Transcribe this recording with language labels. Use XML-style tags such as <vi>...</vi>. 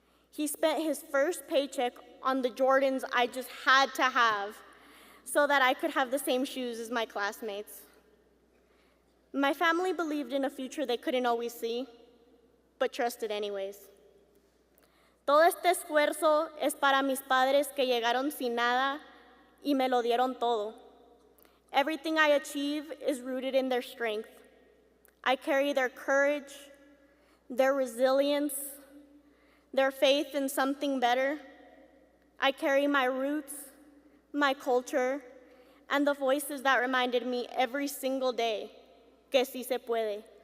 <en>He spent his first paycheck on the Jordans I just had to have so that I could have the same shoes as my classmates. My family believed in a future they couldn't always see, but trusted anyways.</en> <es>Todo este esfuerzo es para mis padres que llegaron sin nada y me lo dieron todo.</es> <en>Everything I achieve is rooted in their strength. I carry their courage, their resilience, their faith in something better. I carry my roots, my culture, and the voices that reminded me every single day</en> <es>que sí se puede.</es>